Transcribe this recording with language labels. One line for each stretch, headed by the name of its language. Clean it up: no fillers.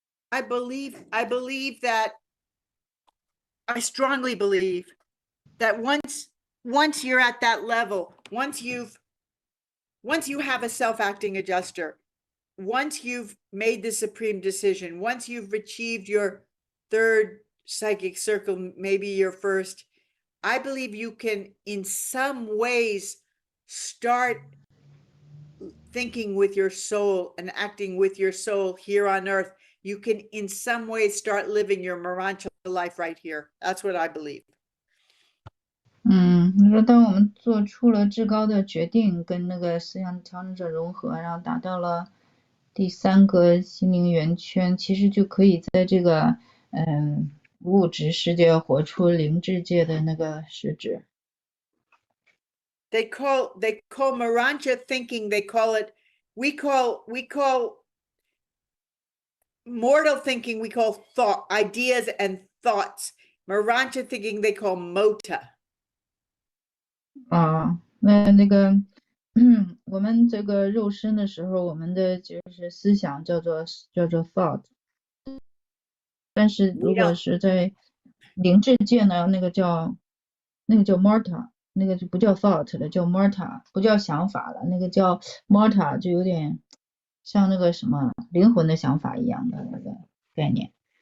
English: I believe that I strongly believe that once you're at that level, once you have a self-acting adjuster, once you've made the supreme decision, once you've achieved your third psychic circle, maybe your first, I believe you can in some ways start thinking with your soul and acting with your soul here on earth. You can in some ways start living your Morancha life right here. That's what I believe.
Chinese: 你说当我们做出了至高的决定，跟那个思想调整者融合，然后达到了第三个心灵圆圈，其实就可以在这个物质世界活出灵智界的那个实质。
English: They call Morancha thinking, they call it, we call mortal thinking, we call thought, ideas and thoughts. Morancha thinking they call mota.
Chinese: 那个我们这个肉身的时候，我们的就是思想叫做 thought， 但是如果是在灵智界呢，那个叫 morta， 那个就不叫 thought 了，叫 morta， 不叫想法了，那个叫 morta， 就有点像那个什么灵魂的想法一样的那个概念。